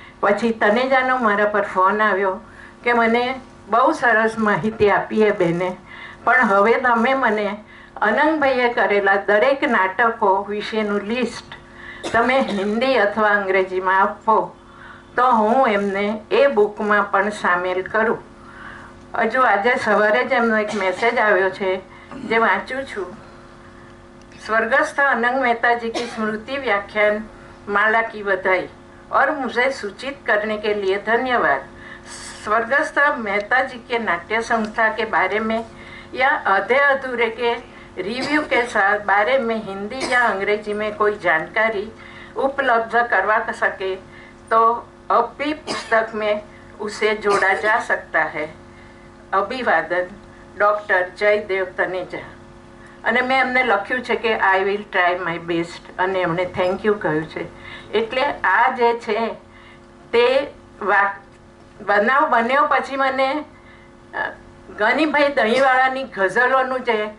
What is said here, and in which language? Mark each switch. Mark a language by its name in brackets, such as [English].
[Gujarati] પછી તનેજાનો મારા પર ફોન આવ્યો કે મને બહુ સરસ માહિતી આપી એ બેને, પણ હવે તમે મને અનંગભાઈએ કરેલા દરેક નાટકો વિશેનું લિસ્ટ તમે હિન્દી અથવા અંગ્રેજીમાં આપો તો હું એમને એ બુકમાં પણ સામેલ કરું. હજુ આજે સવારે જ એમનો એક મેસેજ આવ્યો છે જે વાંચું છું. [Hindi] स्वर्गस्थ अनंग मेहता जी की स्मृति व्याख्यान माला की बधाई और मुझे सूचित करने के लिए धन्यवाद. स्वर्गस्थ मेहता जी के नाट्य संस्था के बारे में या आधे अधूरे के रिव्यू के साथ बारे में हिंदी या अंग्रेजी में कोई जानकारी उपलब्ध करवा सके तो अब भी पुस्तक में उसे जोड़ा जा सकता है. अभिवादन, डॉक्टर जयदेव तनेजा. [Gujarati] અને મેં એમને લખ્યું છે કે [English] I will try my best, [Gujarati] અને એમણે થેન્ક યુ કહ્યું છે. એટલે આ જે છે તે બનાવ બન્યો પછી મને ગનીભાઈ દહીંવાળાની ગઝલોનું જે